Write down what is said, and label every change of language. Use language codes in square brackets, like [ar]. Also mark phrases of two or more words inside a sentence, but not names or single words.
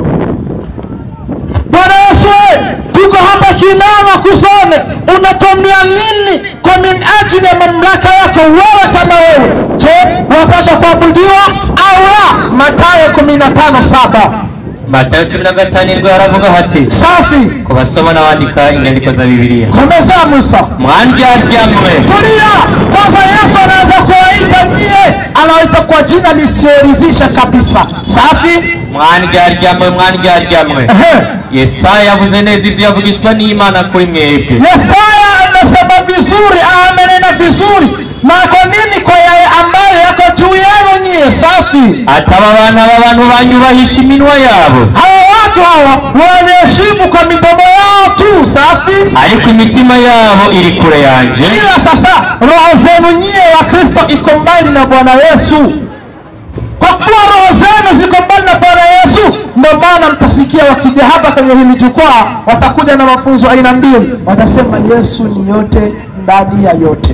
[sw] Bwana Yesu, tuko hapa Kinama Kusone, unatuambia nini kwa minajili ya mamlaka yako wewe kama wewe? Je, wapasha kuabudiwa au la? Mathayo 15:7. [rn] Mathayo 15 aravuga hati, [sw] safi, [rn] kubasoma n'abandika inyandiko za Biblia. Komeza Musa. Mwandyamwe. [sw] Tulia. Kwanza Yesu anaanza kuwaita nyie, anawaita kwa jina lisioridhisha kabisa. Safi. [rn] Mwandyamwe. Yesaya yavuze neza ivyo yavugishwa n'Imana kuri mwebwe. [sw] Yesaya anasema vizuri, amenena vizuri. Na kwa nini? Kwa yale ambayo yako juu yenu nyie. Safi. [rn] Ataba bana b'abantu banyubahisha iminwa yabo. [sw] Hawa watu hawa wanaheshimu kwa midomo yao tu. Safi. [rn] Ariko imitima yabo iri kure yanje. [sw] Ila sasa roho zenu nyie wa Kristo iko mbali na Bwana Yesu. Kwa kuwa roho zenu ziko mbali na Bwana Yesu, ndio maana mtasikia wakija hapa kwenye hili jukwaa, watakuja na mafunzo aina mbili. Watasema Yesu ni yote ndani ya yote.